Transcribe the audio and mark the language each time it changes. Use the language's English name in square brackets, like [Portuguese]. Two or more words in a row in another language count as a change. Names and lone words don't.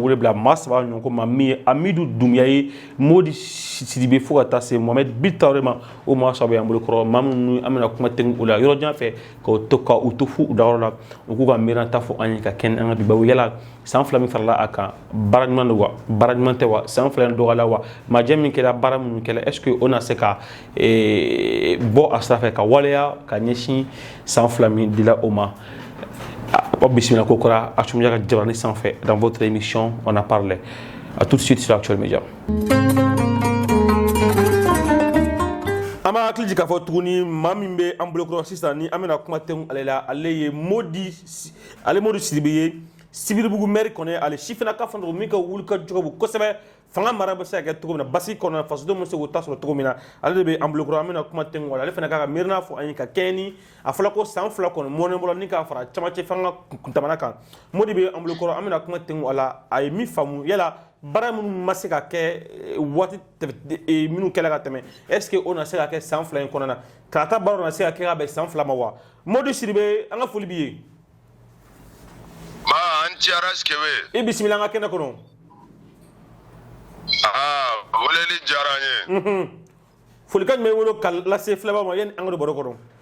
[Bambara] wele bila maa saba ɲɔgɔn ma min ye Amidu Dunbiya ye Modi Sidibe fo ka taa se Mohamed Bitawere ma o maa saba y'an bolo kɔrɔ maa minnu an bɛna kuma tɛgɛ o la yɔrɔ jan fɛ ka u to fu u dayɔrɔ la u k'u ka miirina ta fɔ an ye ka kɛnɛ an ka bibaw yala san 2 min farala a kan baara ɲuman don wa baara ɲuman tɛ wa san 2 in dɔgɔyala wa majɛ min kɛra baara minnu kɛra [French] est-ce que [Bambara] o na se ka bɔ a sira fɛ ka waleya ka ɲɛsin san 2 min dila o ma Bismillah Kokora, Actuel Média Jabarani sanfɛ [French] dans votre émission on a parlé. À tout de suite sur Actuel Média. [Bambara] An b'a hakili jigin k'a fɔ tuguni maa min bɛ an bolokɔrɔ sisan ni an bɛna kuma tɛnku ale la ale ye Modi Sidibe ye Sibiribugu maire kɔni ale sifinnaka fan dɔ min ka wuli ka jɔ bon kosɛbɛ fanga mara bɛ se ka kɛ cogo min na basi kɔnɔ fasodenw bɛ se k'o ta sɔrɔ cogo min na ale de bɛ an bolokɔrɔ an bɛna kuma tɛnku ale fana k'a ka miirina fɔ an ye ka kɛɲɛ ni a fɔla ko san 2 kɔni mɔnen bɔra ni k'a fara camancɛ fanga kuntamana kan Modi bɛ an bolokɔrɔ an bɛna kuma tɛnku a la a ye min faamu yala baara minnu ma se ka kɛ waati minnu kɛla ka tɛmɛ [French] est-ce que [Bambara] o na se ka kɛ san 2 in kɔnɔ na kalata baaraw na se ka kɛ ka bɛn san 2 ma wa Modi Sidibe an ka foli b'i ye. An ci Araskebe. I bisimila an ka kɛnɛ kɔnɔ. Weleli diyara an ye. Folikan jumɛn b'i bolo ka lase filɛbagaw ma yanni an ka don baro kɔnɔ.